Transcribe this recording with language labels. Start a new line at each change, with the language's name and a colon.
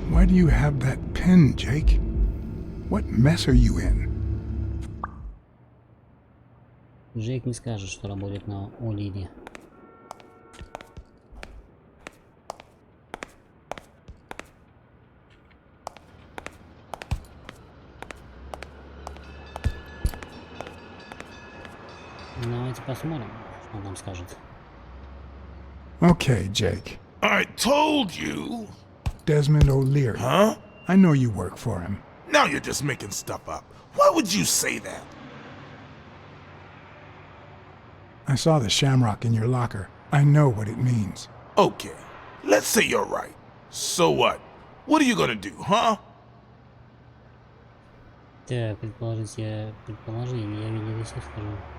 English: Why do you have that pen, Jake? What mess are you in?
Russian: Джейк не скажет, что работает на О'Лири. Давайте посмотрим, что он нам скажет.
English: Okay, Jake. I told you. Desmond O'Leary. Huh? I know you work for him. Now you're just making stuff up. Why would you say that? I saw the shamrock in your locker. I know what it means. Okay, let's say you're right. So what? What are you gonna do, huh?
Russian: Так, предположи, я видел и скажу.